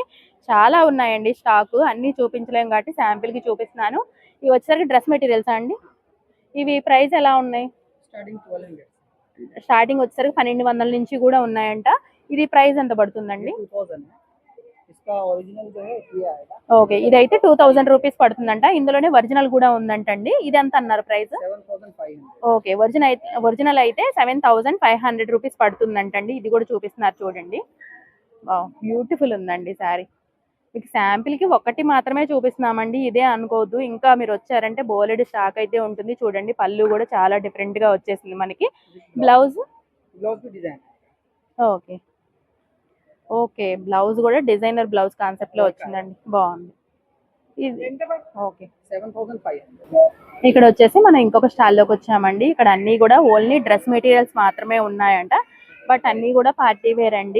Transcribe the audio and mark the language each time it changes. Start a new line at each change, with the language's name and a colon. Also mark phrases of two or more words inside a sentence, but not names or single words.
Telugu: చాలా ఉన్నాయండి స్టాక్, అన్ని చూపించలేము కాబట్టి శాంపిల్ కి చూపిస్తున్నాను. ఇవి వచ్చేసరికి
English: dress materials
Telugu: అండి. ఇవి ప్రైస్ ఎలా ఉన్నాయి? స్టార్టింగ్ వచ్చేసరికి 1200 నుంచి కూడా ఉన్నాయంట. ఇది ప్రైస్ ఎంత పడుతుందండి?
Hindi: इसका ओरिजिनल जो है ये आएगा
Telugu: ఓకే, ఇదైతే 2000 రూపీస్ పడుతుందంట. ఇందులోనే ఒరిజినల్ కూడా ఉందంటండి. ఇది ఎంత అన్నారు ప్రైస్? 7500. ఓకే, ఒరిజినల్ అయితే 7500 రూపీస్ పడుతుందంటండి. ఇది కూడా చూపిస్తున్నారు చూడండి. బ్యూటిఫుల్ ఉందండి శారీ. మీకు శాంపిల్ కి ఒకటి మాత్రమే చూపిస్తున్నామండి, ఇదే అనుకోవద్దు. ఇంకా మీరు వచ్చారంటే బోలెడ్ స్టాక్ అయితే ఉంటుంది. చూడండి పళ్ళు కూడా చాలా డిఫరెంట్ గా వచ్చేసింది మనకి. బ్లౌజ్
Hindi: ब्लाउज की डिजाइन
Telugu: ఓకే ఓకే, బ్లౌజ్ కూడా
English: designer blouse concept
Telugu: లో వచ్చిందండి, బాగుంది ఇది. ఓకే, 7500. ఇక్కడ వచ్చేసి మనం ఇంకొక స్టాల్లోకి వచ్చామండి. ఇక్కడ అన్ని కూడా
English: only dress materials
Telugu: మాత్రమే ఉన్నాయంట. బట్ అన్ని కూడా
English: party wear
Telugu: అండి.